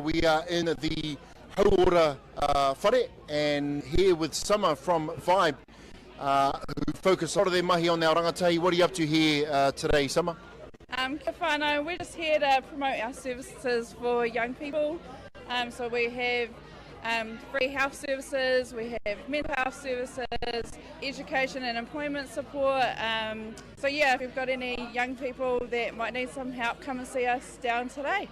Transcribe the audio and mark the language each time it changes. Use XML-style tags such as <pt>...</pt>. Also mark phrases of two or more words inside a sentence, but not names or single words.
<en>We are in the Hauora whare and here with Summer from Vibe who focus a lot of their mahi on our rangatahi. What are you up to here today, Summer?</en> <mi>Kia whanau,</mi> <en>we're just here to promote our services for young people. So we have free health services, we have mental health services, education and employment support. So yeah, if you've got any young people that might need some help, come and see us down today.</en>